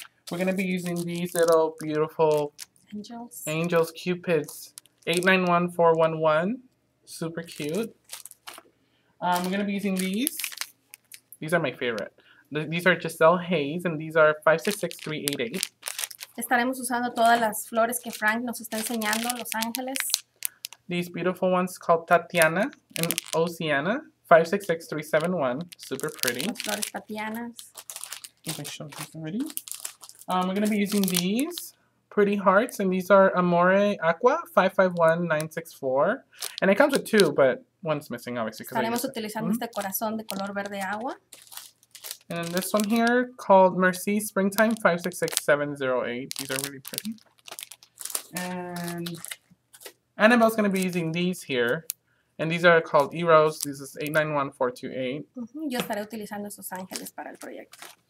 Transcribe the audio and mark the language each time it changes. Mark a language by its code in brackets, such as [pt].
[en] We're going to be using these little beautiful angels, cupids, 891411, super cute. We're going to be using these. These are my favorite. These are Giselle Hayes, and these are 566388. [es] Estaremos usando todas las flores que Frank nos está enseñando, Los Ángeles. [en] These beautiful ones called Tatiana and Oceana, 566371, super pretty. [es] Las flores Tatianas. [en] I think I showed these already. We're going to be using these pretty hearts, and these are Amore Aqua, 551964. And it comes with two, but one's missing, obviously. [es] Estaremos utilizando este corazón de color verde agua. [en] And then this one here called Mercy Springtime, 566708. These are really pretty. And Annabelle's going to be using these here. And these are called Eros. This is 891428. [es] Yo estaré utilizando esos ángeles para el proyecto.